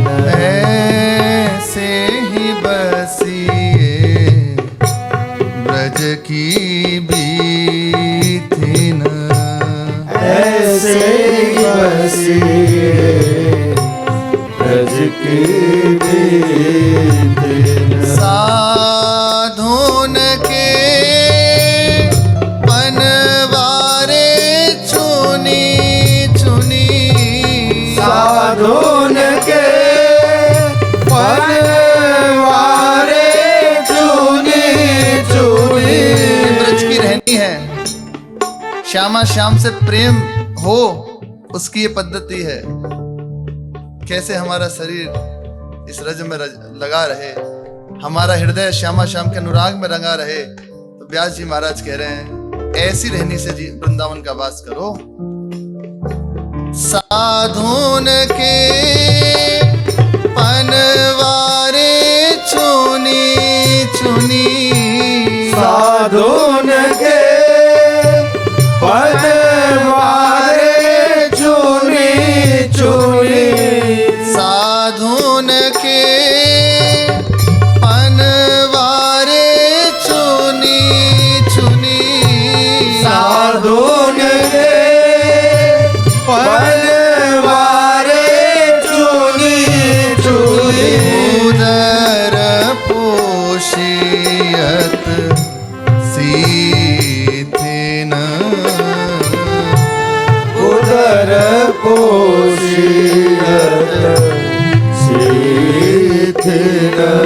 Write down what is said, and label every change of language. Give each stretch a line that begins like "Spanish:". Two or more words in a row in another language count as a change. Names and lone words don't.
Braj: ऐसे ही बसिए ब्रज की बीथिन, ऐसे ही बसिए ब्रज की बीथिन। साधुन के बनवारे चुनी चुनी, साधुन के बनवारे चुनी चुनी।
Hindi: ब्रज की रहनी है, श्यामा श्याम से प्रेम हो, उसकी ये पद्धति है। कैसे हमारा शरीर इस रज में लगा रहे, हमारा हृदय श्यामा श्याम के अनुराग में रंगा रहे। तो व्यास जी महाराज कह रहे हैं ऐसी रहनी से वृंदावन का वास करो।
Braj: साधुन के पनवारे चुनी चुनी, साधुन के बनवारे चुनी चुनी, साधुन के पनवारे चुनी चुनी, साधुन के बनवारे चुनी चुनी। उदर पोषियत सीथिन, उदर पोषियत सीथिन,